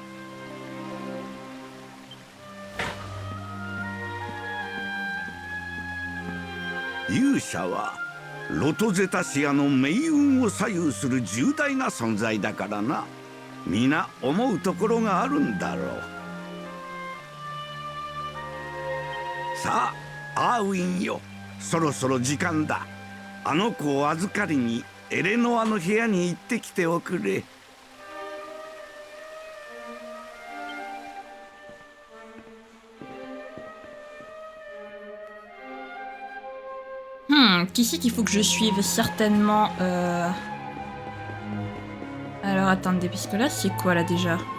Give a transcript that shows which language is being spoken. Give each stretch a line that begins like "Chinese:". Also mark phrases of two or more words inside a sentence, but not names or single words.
Japanese: 勇者はロトゼタシアの命運を左右する重大な存在だからな。皆思うところがあるんだろう。さあアーウィンよ、そろそろ時間だ。あの子を預かりにエレノアの部屋に行ってきておくれ。
French: Qui c'est qu'il faut que je suive certainement Alors attendez, parce que là c'est quoi là déjà?